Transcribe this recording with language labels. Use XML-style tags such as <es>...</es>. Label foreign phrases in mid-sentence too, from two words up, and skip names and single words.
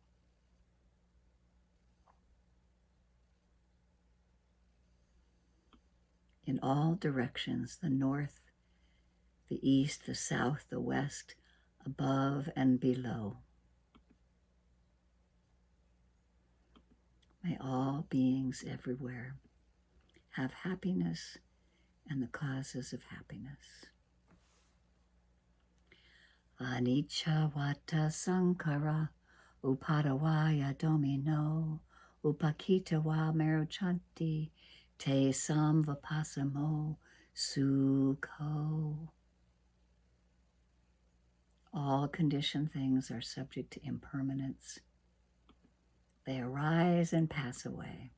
<en>In all directions, the north, the east, the south, the west, above and below. May all beings everywhere have happiness and the causes of happiness.</en> <pi>Anicca vata sankara upadavaya domino upakita va meruchanti te samvapasamo sukho.</pi> <en>All conditioned things are subject to impermanence. They arise and pass away.</en>